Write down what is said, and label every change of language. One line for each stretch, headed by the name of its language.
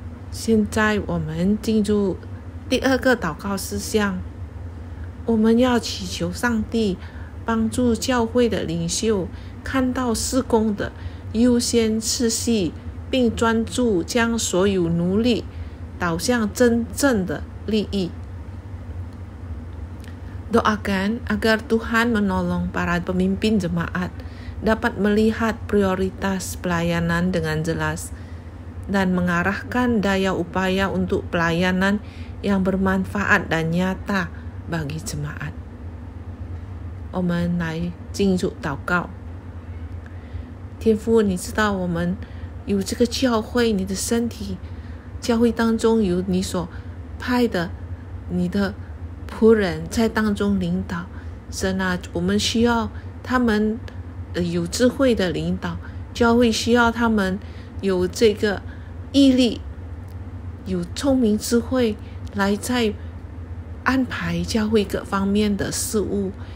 Chinese: 现在我们进入第二个祷告事项，我们要祈求上帝帮助教会的领袖看到事工的优先次序，并专注将所有努力导向真正的利益。
Indonesian: Doakan agar Tuhan menolong para pemimpin jemaat dapat melihat prioritas pelayanan dengan jelas dan mengarahkan daya upaya untuk pelayanan yang bermanfaat dan nyata bagi jemaat。
Chinese: 我们来进入祷告。天父，你知道我们有这个教会，你的身体，教会当中有你所派的你的仆人在当中领导。神啊，我们需要他们有智慧的领导，教会需要他们有这个毅力，有聪明智慧来在安排教会各方面的事物。